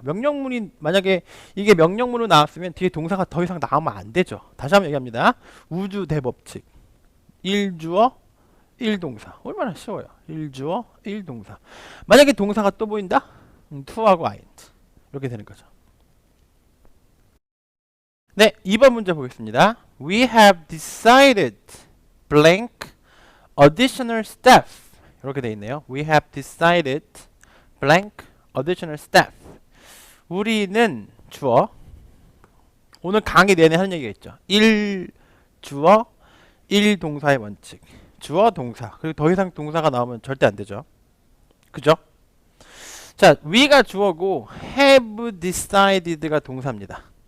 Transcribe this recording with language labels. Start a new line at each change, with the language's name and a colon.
Korean: 명령문이 만약에 이게 명령문으로 나왔으면 뒤에 동사가 더 이상 나오면 안 되죠. 다시 한번 얘기합니다. 우주 대법칙 1주어 1동사 얼마나 쉬워요. 1주어 1동사 만약에 동사가 또 보인다? to하고 ing 이렇게 되는 거죠. 네, 2번 문제 보겠습니다.
English: We have decided blank additional staff.
Korean: 이렇게 돼 있네요.
English: We have decided blank additional staff.
Korean: 우리는 주어. 오늘 강의 내내 하는 얘기가 있죠. 1 주어, 1 동사의 원칙. 주어, 동사. 그리고 더 이상 동사가 나오면 절대 안 되죠. 그죠? 자, we가 주어고 have decided가 동사입니다.